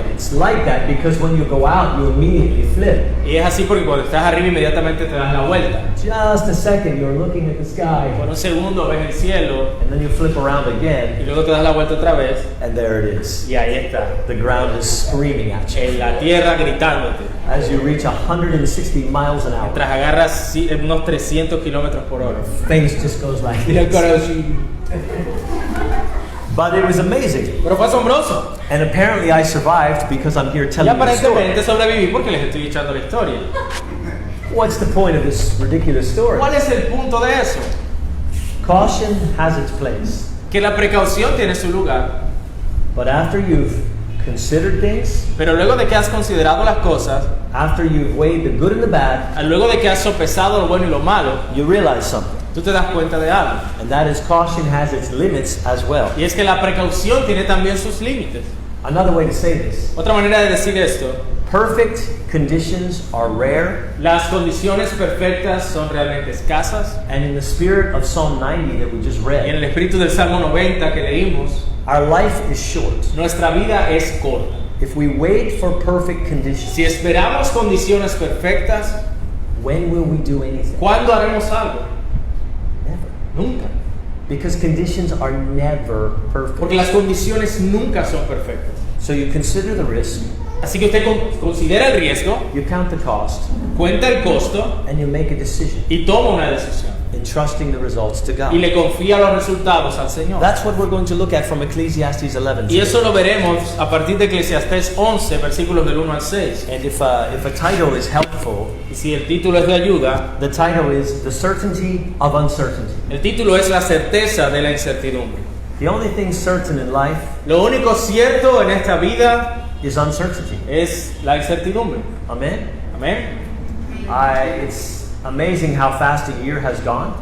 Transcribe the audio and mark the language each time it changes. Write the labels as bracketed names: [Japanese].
[English] It's like that because when you go out, you immediately flip. [Spanish] Y es así porque cuando estás arriba inmediatamente te das la vuelta. [English] Just a second, you're looking at the sky, [Spanish] Por un segundo ves el cielo [English] and then you flip around [Spanish] y [English] again, [Spanish] luego te das la vuelta otra vez [English] and there it is. [Spanish] y ahí está. [English] The ground is screaming at you [Spanish] En la tierra gritándote. [English] as you reach 160 miles an hour. [Spanish] Tras agarras unos 300 kilómetros por hora. [English] Face just goes like [Spanish] Y el [English] this. [Spanish] corazón. [English] But it was amazing. [Spanish] Pero fue asombroso. [English] And apparently I survived because I'm here [Spanish] Y [English] telling you the story. [Spanish] aparentemente sobreviví porque les estoy echando la historia. [English] What's the point of this ridiculous story? [Spanish] ¿Cuál es el punto de eso? [English] Caution has its place. [Spanish] Que la precaución tiene su lugar. [English] But after you've considered things, [Spanish] Pero luego de que has considerado las cosas, [English] after you've weighed the good and the bad, [Spanish] luego de que has sopesado lo bueno y lo malo, [English] you realize something. [Spanish] tú te das cuenta de algo. [English] And that is caution has its limits as well. [Spanish] Y es que la precaución tiene también sus límites. [English] Another way to say this, [Spanish] Otra manera de decir esto, [English] perfect conditions are rare, [Spanish] las condiciones perfectas son realmente escasas. [English] and in the spirit of Psalm 90 that we just [Spanish] Y en el [English] read, [Spanish] espíritu del Salmo 90 que leímos, [English] our life is short. [Spanish] nuestra vida es corta. [English] If we wait for perfect conditions, [Spanish] Si esperamos condiciones perfectas, [English] when will we do anything? [Spanish] ¿cuándo haremos algo? [English] Never. [Spanish] Nunca. [English] Because conditions are never [Spanish] Porque [English] perfect. [Spanish] las condiciones nunca son perfectas. [English] So you consider the risk, [Spanish] Así que usted considera el riesgo, [English] you count the cost, [Spanish] cuenta el costo [English] and you make a decision, [Spanish] y toma una decisión. [English] entrusting the results to [Spanish] Y [English] God. [Spanish] le confía los resultados al Señor. [English] That's what we're going to look at from Ecclesiastes 11 [Spanish] Y [English] today. [Spanish] eso lo veremos a partir de Eclesiastés 11, versículos del 1 al 6. [English] And if a title is helpful, [Spanish] Y si el título es de ayuda, [English] the title is The Certainty of Uncertainty. [Spanish] el título es La certeza de la incertidumbre. [English] The only thing certain in life [Spanish] Lo único cierto en esta vida [English] is uncertainty. [Spanish] es la incertidumbre. [English] Amen? [Spanish] Amén. [English] It's amazing how fast a year has gone.